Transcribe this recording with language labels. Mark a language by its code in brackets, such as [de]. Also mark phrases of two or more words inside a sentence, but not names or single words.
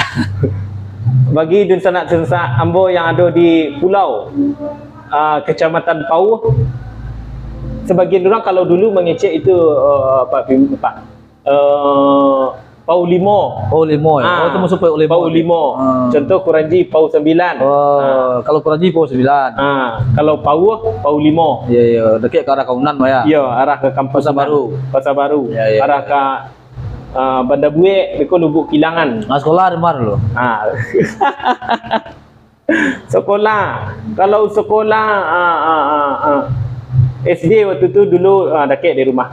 [id] Bagi [min] dun sanak ambo [id] yang ada di pulau Kecamatan Pauh, sebagian orang kalau dulu mengecek itu Pau Limo. Pau Limo ya. Itu masuk Pau Limo. Pau Limo. Contoh Kuranji Pau 9. Kalau Kuranji Pau 9. Kalau Pau Limo. Iya, dekat ke arah Kaunan ya. Iya, arah ke Kampung Pasar Baru. Pasar Baru. Ya. Arah ke Banda Buek, beko Lubuk Kilangan. Sekolah di mana lo? Sekolah. Kalau sekolah SD waktu itu dulu dekat di rumah.